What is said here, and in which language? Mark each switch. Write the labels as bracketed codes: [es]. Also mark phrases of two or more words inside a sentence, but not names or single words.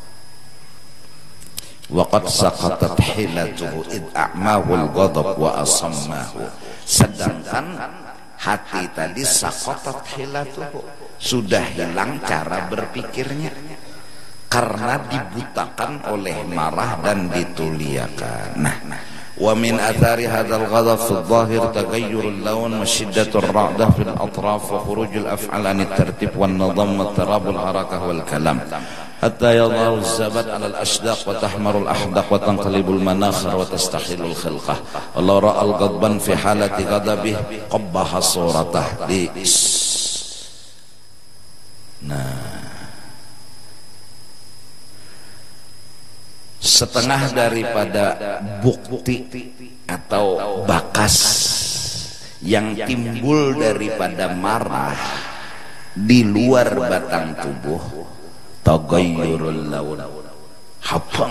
[ar] وقد سقطت حيلته إذ أعماه الغضب وأصمه. [bjn] Sedangkan hati tadi [ar] سقطت حيلته, [bjn] sudah hilang cara berpikirnya karena dibutakan oleh marah dan dituliakan. Nah, [ar] ومن آثار هذا الغضب في الظاهر تغير اللون وشدة الرعدة في الأطراف وخروج الأفعال عن الترتيب والنظام واضطراب الحركة والكلام. حتى يظهر الزبد على الأشداق وتحمر الأحداق وتنقلب المناخر وتستحيل الخلقة. والله رأى الغضبان في حالة غضبه قبح صورته. [bjn] Nah, setengah daripada bukti atau bakas yang timbul daripada marah di luar batang tubuh, [ar] تغير اللون, [bjn] habang.